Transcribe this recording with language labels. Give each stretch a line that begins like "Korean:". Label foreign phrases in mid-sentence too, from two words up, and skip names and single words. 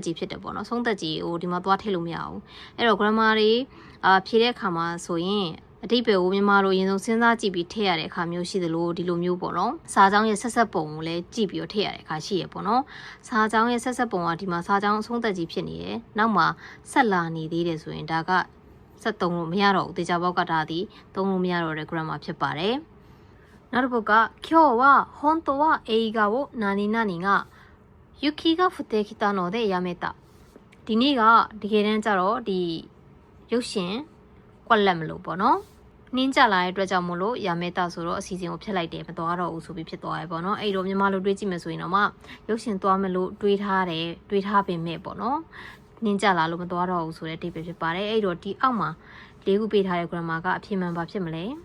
Burmese: ကြီးဖြစ်တယ်ပေါ့နော်ဆုံးသက်ကြီးဟိုဒီမှာသွားထည့်လို့မရဘူးအဲ့တော့ grammar တွေဖြေတဲ့အခါမှာဆိုရင်အဓိပ္ပာယ်ကိုမြန်မာလိုအရင်ဆုံးစဉ်းစားကြည့်ပြီးထည့်ရတဲ့အခါမျိုးရှိသလိုဒီလိုမျိုးပေါ့နော်စာကြောင်းရဲ့ဆက်ဆက်ပုံကိုလည်းကြည့်ပြီးတော့ထည့်ရတဲ့ အခါရှိရပေါ့နော်စာကြောင်းရဲ့ဆက်ဆက်ပုံကဒီမှာစာကြောင်းအဆုံးသက်ကြီးဖြစ်နေတယ်နောက်မှာဆက်လာနေသေးတယ်ဆိုရင်ဒါကဆက်သုံးလို့မရတော့ဘူးတေချာပေါက်ကဒါ ဒီသုံးလို့မရတော့တဲ့ grammar ဖြစ်ပါတယ်နောက်တစ်ပုဒ်က
Japanese: 今日は本当は映画を何々が雪が降ってきたのでやめた
Burmese: ဒီနေ့ကတကယ်တမ်းကျတော့ဒီရုပ်ရှင်ကွက်လက်မလို့ပေါ့နော်နှင်းကြလာတဲ့အတွက်ကြောင့်မို့လို့ရမဲတာဆိုတော့အစီအစဉ်ကိုဖျက်လိုက်တယ်မသွားတော့ဘူးဆိုပြီးဖြစ်သွားရပေါ့နော်အဲ့တော့မြန်မာလိုတွေးကြည့်မယ်ဆိုရင်တော့မှရုပ်ရှင်သွားမလို့တွေးထားတယ်တွေးထားပေမဲ့ပေါ့နော်နှင်းကြလာလို့မသွားတော့ဘူးဆိုတဲ့အဓိပ္ပာယ်ဖြစ်ပါတယ်အဲ့တော့ဒီအောက်မှာ၄ခုပေးထားတဲ့ grammar ကအဖြစ်မှန်ပါဖြစ်မလဲ